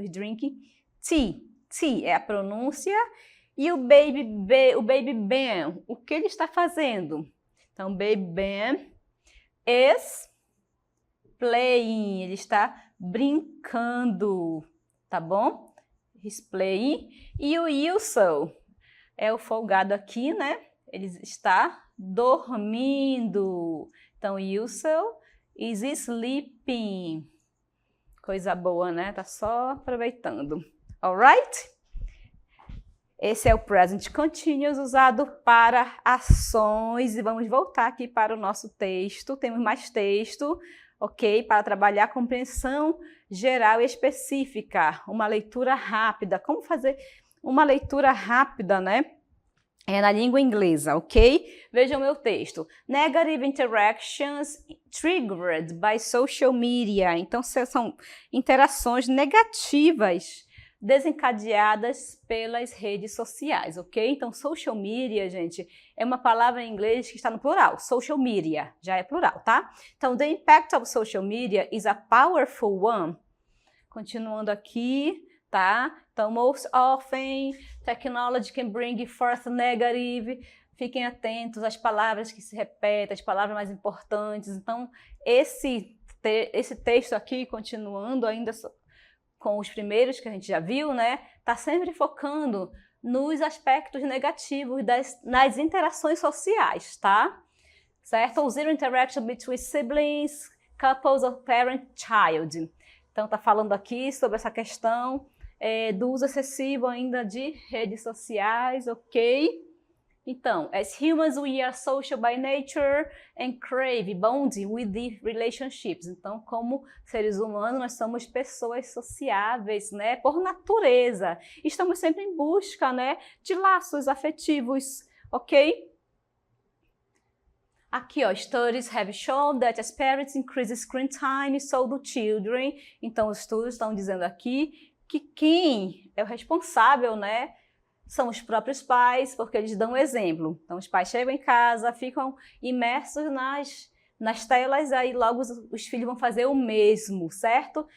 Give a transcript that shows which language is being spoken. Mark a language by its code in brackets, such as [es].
[en] Is drinking tea. [pt] Tea é a pronúncia. E o Baby Ben, o que ele está fazendo? Então, Baby Ben [en] is playing, [pt] ele está brincando, tá bom? [en] He's playing. [pt] E o Wilson é o folgado aqui, né? Ele está dormindo. [en] Então, Wilson is sleeping. [pt] Coisa boa, né? Tá só aproveitando. [en] Alright? [pt] Esse é o present continuous usado para ações. E vamos voltar aqui para o nosso texto. Temos mais texto, ok? Para trabalhar a compreensão geral e específica. Uma leitura rápida. Como fazer uma leitura rápida, né? É na língua inglesa, ok? Vejam meu texto. [en] Negative interactions triggered by social media. [pt] Então, são interações negativas desencadeadas pelas redes sociais, ok? Então, social media, gente, é uma palavra em inglês que está no plural. Social media, já é plural, tá? [en] Então, the impact of social media is a powerful one. [pt] Continuando aqui, tá? Então, [en] most often, technology can bring forth negative. [pt] Fiquem atentos às palavras que se repetem, as palavras mais importantes. Então, esse texto aqui, continuando ainda com os primeiros que a gente já viu, né? Tá sempre focando nos aspectos negativos nas interações sociais, tá? Certo? [en] Zero interaction between siblings, couples or parent-child. [pt] Então, tá falando aqui sobre essa questão do uso excessivo ainda de redes sociais, ok? [en] Então, as humans, we are social by nature and crave bonding with the relationships. [pt] Então, como seres humanos, nós somos pessoas sociáveis, né? Por natureza. Estamos sempre em busca, né? De laços afetivos, ok? [en] Aqui, ó, studies have shown that as parents increase screen time, so do children. [pt] Então, os estudos estão dizendo aqui que quem é o responsável, né? São os próprios pais, porque eles dão um exemplo. Então, os pais chegam em casa, ficam imersos nas telas, aí logo os filhos vão fazer o mesmo, certo?